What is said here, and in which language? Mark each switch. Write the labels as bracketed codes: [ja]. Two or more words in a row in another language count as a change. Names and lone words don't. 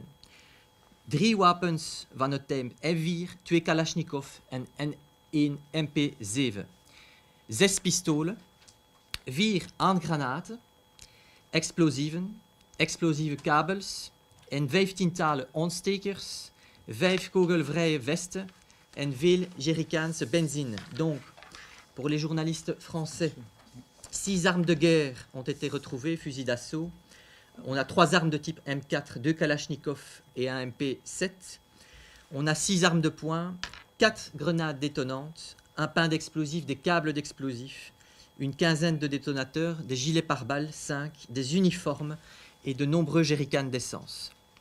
[nl] 3 wapens van het type M4, 2 Kalashnikov en 1 MP7. 6 pistolen, 4 handgranaten, explosieven, explosieve kabels en 15-tal ontstekers, 5 kogelvrije vesten en veel jerrycans benzine. [fr] Donc, pour les journalistes français, 6 armes de guerre ont été retrouvées, fusils d'assaut. On a 3 armes de type M4, 2 Kalachnikov et un MP7. On a 6 armes de poing, 4 grenades détonantes, un pain d'explosifs, des câbles d'explosifs, une quinzaine de détonateurs, des gilets pare-balles, 5, des uniformes et de nombreux jerrycans d'essence.